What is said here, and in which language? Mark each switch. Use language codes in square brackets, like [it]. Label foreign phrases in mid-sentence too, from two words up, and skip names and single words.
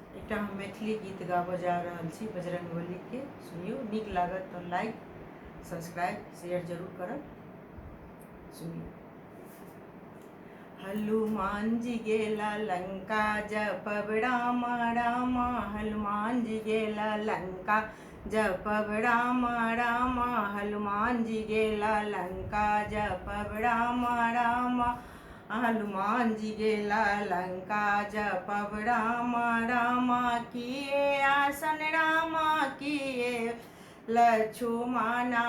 [mai] एकटा हम मैथिली गीत गाबऽ जा रहल छी बजरंगबली के। सुनियो, नीक लागत तो [en] like subscribe share [mai] जरूर करब। सुनियो। हनुमान जी गेला लंका जपब रामा रामा, हनुमान जी गेला लंका जपब रामा रामा, हनुमान जी गेला लंका जपब रामा रामा, हनुमान जी गेला लंका जपब रामा रामा, किए आसन रामा किए लक्ष्मणा,